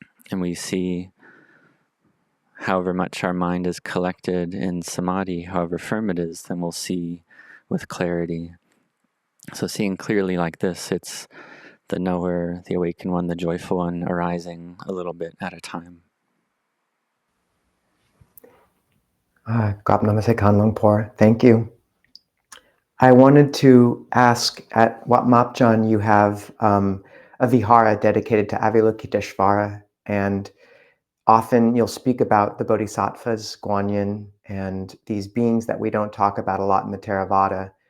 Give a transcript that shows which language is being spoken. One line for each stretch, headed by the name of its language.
English: And we see however much our mind is collected in samadhi, however firm it is, then we'll see with clarity. So seeing clearly like this, it's the knower, the awakened one, the joyful one, arising a little bit at a time.
Thai: กราบนมัสการหลวงพ่อ
English: Thank you. I wanted to ask, at Wat Mapjan you have a vihara dedicated to Avalokiteshvara, and often you'll speak about the bodhisattvas, Guanyin, and these beings that we don't talk about a lot in the Theravada.